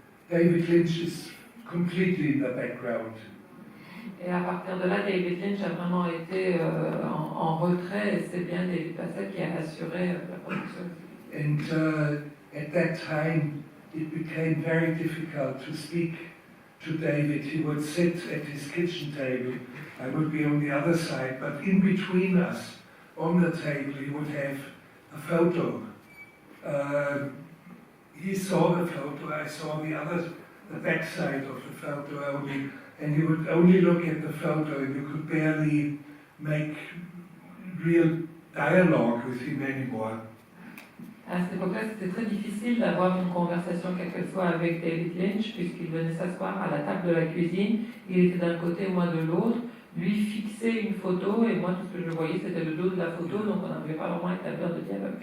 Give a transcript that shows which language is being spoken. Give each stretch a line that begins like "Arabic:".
English: David Lynch is completely in the background.
French: Et à partir de là, David Lynch a vraiment été en retrait, et c'est bien David Bassett qui a assuré la production.
English: And at that time, it became very difficult to speak to David. He would sit at his kitchen table, I would be on the other side, but in between us, on the table, he would have a photo. He saw the photo, I saw the back side of the photo only, and he would only look at the photo, and you could barely make real dialogue with him anymore.
French: À cette époque-là, c'était très difficile d'avoir une conversation, quelle qu'elle soit, avec David Lynch, puisqu'il venait s'asseoir à la table de la cuisine, il était d'un côté, moi de l'autre, lui fixait une photo, et moi tout ce que je voyais c'était le dos de la photo, donc on n'avait pas vraiment établi de dialogue.